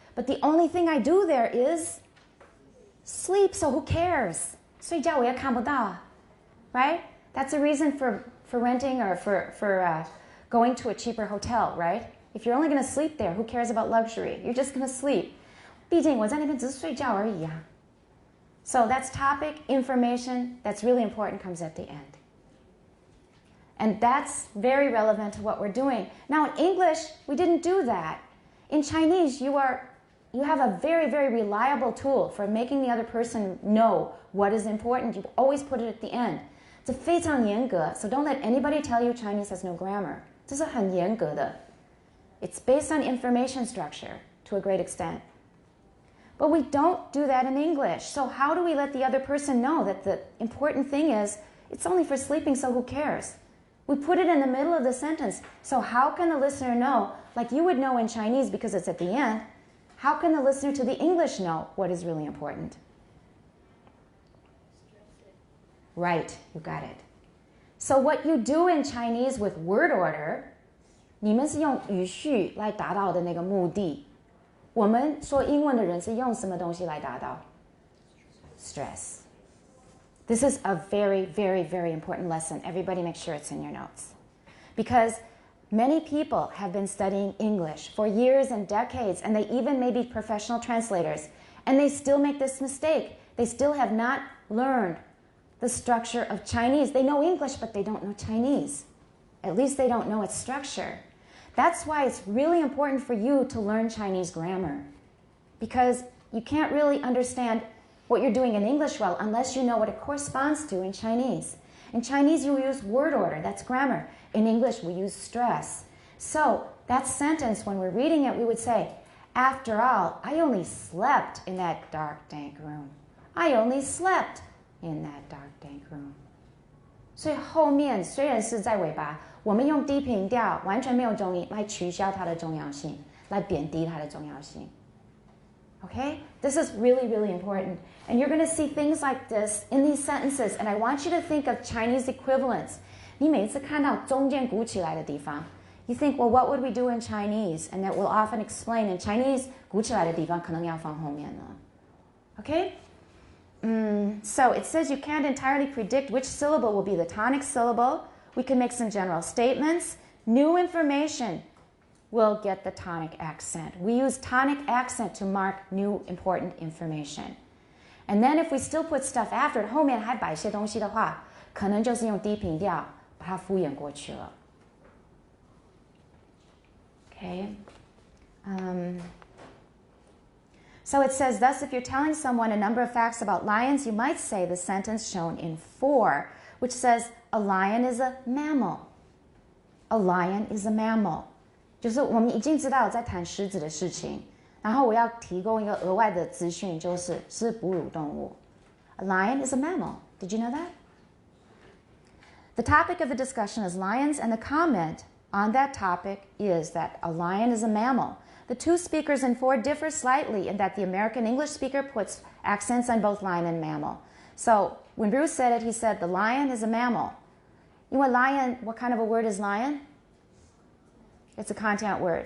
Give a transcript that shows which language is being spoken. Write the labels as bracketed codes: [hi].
[en] But the only thing I do there is sleep, so who cares? [zh] 睡觉我也看不到. [en] Right? That's a reason for renting or for going to a cheaper hotel, right? If you're only going to sleep there, who cares about luxury? You're just going to sleep. [zh] 毕竟我在那边只是睡觉而已啊. [en] So that's topic, information, that's really important, comes at the end. And that's very relevant to what we're doing. Now in English, we didn't do that. In Chinese, you have a very, very reliable tool for making the other person know what is important. You always put it at the end. [zh] 这非常严格, [en] so don't let anybody tell you Chinese has no grammar. [zh] 这是很严格的. [en] It's based on information structure to a great extent. But we don't do that in English. So how do we let the other person know that the important thing is it's only for sleeping, so who cares? We put it in the middle of the sentence. So how can the listener know, like you would know in Chinese because it's at the end, how can the listener to the English know what is really important? Right, you got it. So what you do in Chinese with word order, [zh] 你们是用语序来达到的那个目的。我们说英文的人是用什么东西来达到？ [en] stress. This is a very, very, very important lesson. Everybody make sure it's in your notes. Because many people have been studying English for years and decades, and they even may be professional translators, and they still make this mistake. They still have not learned the structure of Chinese. They know English, but they don't know Chinese. At least they don't know its structure. That's why it's really important for you to learn Chinese grammar, because you can't really understand what you're doing in English well unless you know what it corresponds to in Chinese. In Chinese, you use word order. That's grammar. In English, we use stress. So that sentence, when we're reading it, we would say, after all, I only slept in that dark, dank room. I only slept in that dark, dank room. [zh] 所以后面虽然是在尾巴，我们用低频调，完全没有重音来取消它的重要性，来贬低它的重要性。 [en] Okay? This is really, really important. And you're going to see things like this in these sentences. And I want you to think of Chinese equivalents. [zh] 你每次看到中间鼓起来的地方, [en] you think, well, what would we do in Chinese? And that will often explain in Chinese, [zh] 鼓起来的地方可能要放后面了. [en] Okay? So it says you can't entirely predict which syllable will be the tonic syllable. We can make some general statements. New information will get the tonic accent. We use tonic accent to mark new important information. And then if we still put stuff after it, [zh] 后面还摆一些东西的话，可能就是用低频调把它敷衍过去了。 [en] Okay? So it says, thus, if you're telling someone a number of facts about lions, you might say the sentence shown in 4, which says, a lion is a mammal. A lion is a mammal. [zh] 就是我们已经知道在谈狮子的事情，然后我要提供一个额外的资讯，是哺乳动物。 [en] A lion is a mammal. Did you know that? The topic of the discussion is lions, and the comment on that topic is that a lion is a mammal. The two speakers in 4 differ slightly in that the American English speaker puts accents on both lion and mammal. So when Bruce said it, he said the lion is a mammal. You know, lion, what kind of a word is lion? It's a content word.